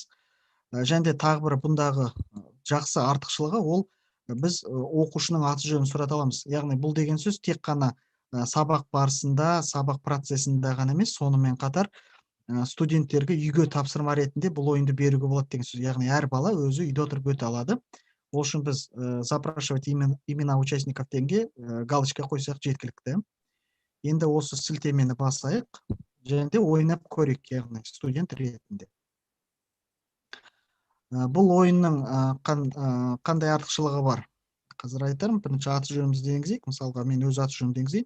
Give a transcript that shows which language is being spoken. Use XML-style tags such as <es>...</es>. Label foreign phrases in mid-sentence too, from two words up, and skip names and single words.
<kk>Және де тағы бір бұндағы жақсы артықшылығы ол біз оқушының аты жөнін сұрата аламыз. Яғни бұл деген сөз тек қана сабақ барысында, сабақ процесінде ғана емес, сонымен қатар студенттерге үйге тапсырма ретінде бұл ойынды беруге болады деген сөз. Яғни әр бала өзі үйде отырып өте алады. Ол үшін біз</kk> <ru>запрашивать имена участников</ru> <kk>дегенге галочка қойсақ жеткілікті. Енді осы сілтемені басайық, және де ойнап көрейік, яғни студент ретінде. Бұл ойынның қандай артықшылығы бар? Қазір айтарым, бірінші аты жөнімізді енгізейік. Мысалға мен өз аты жөнімді енгізейін.</kk>